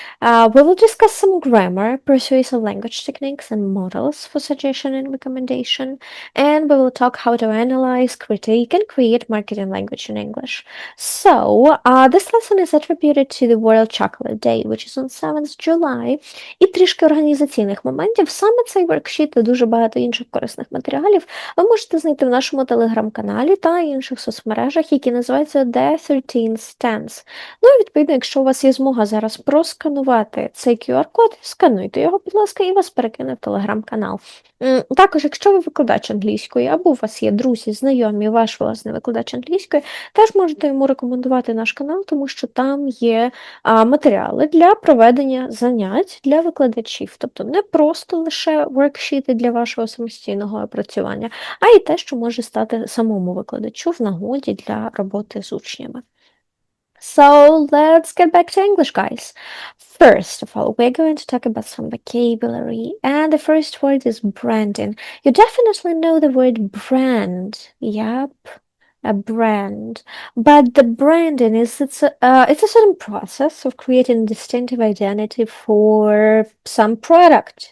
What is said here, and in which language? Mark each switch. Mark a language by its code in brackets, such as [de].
[en] We will discuss some grammar, persuasive language techniques, and models for suggestion and recommendation, and we will talk how to analyze, critique, and create marketing language in English. So, this lesson is attributed to the World Chocolate Day, which is on 7th July. [uk] І трішки організаційних моментів. Саме цей воркшіт та дуже багато інших корисних матеріалів ви можете знайти в нашому телеграм-каналі та інших соцмережах, які називаються The 13th Dance. Ну і відповідно, якщо у вас є змога зараз просканувати цей QR-код, скануйте його, будь ласка, і вас перекине в телеграм-канал. Також, якщо ви викладач англійської, або у вас є друзі, знайомі, ваш власний викладач англійської, теж можете йому рекомендувати наш канал, тому що там є матеріали для проведення занять для викладачів. Тобто не просто лише воркшіти для вашого самостійного опрацювання, а й те, що може стати самому викладачу в нагоді для роботи з учнями. [en] So let's get back to English, guys. First of all, we're going to talk about some vocabulary, and the first word is branding. You definitely know the word brand. Yep, a brand. But the branding it's a certain process of creating a distinctive identity for some product.